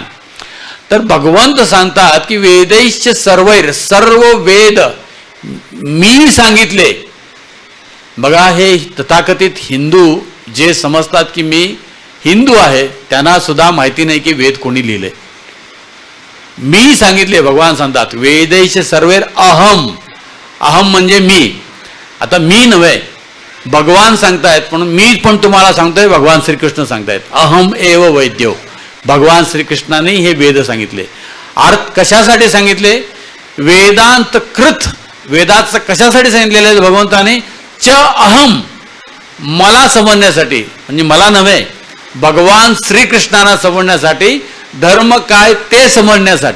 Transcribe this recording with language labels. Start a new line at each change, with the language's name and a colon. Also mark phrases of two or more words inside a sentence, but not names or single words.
Marathi: तर भगवंत सांगतात की
Sanskrit: वेदैश्च सर्वैर,
Marathi: सर्व वेद मी सांगितले. बघा, हे तथाकथित हिंदू जे समजतात की मी हिंदू आहे त्यांना सुद्धा माहिती नाही की वेद कोणी लिहिले. मी सांगितले, भगवान सांगतात
Sanskrit: वेदैश्च सर्वैर अहम,
Marathi: अहम म्हणजे मी. आता मी नव्हे, भगवान सांगतायत, म्हणून मी पण तुम्हाला सांगतोय, भगवान श्रीकृष्ण सांगतायत
Sanskrit: अहम एव वैद्यो.
Marathi: भगवान श्रीकृष्णाने हे वेद सांगितले. अर्थ कशासाठी सांगितले?
Sanskrit: वेदांत कृत,
Marathi: वेदाचं कशासाठी सांगितलेलं आहे भगवंताने?
Sanskrit: च अहम,
Marathi: मला समजण्यासाठी, म्हणजे मला नव्हे, भगवान श्रीकृष्णांना समजण्यासाठी, धर्म काय ते समजण्यासाठी.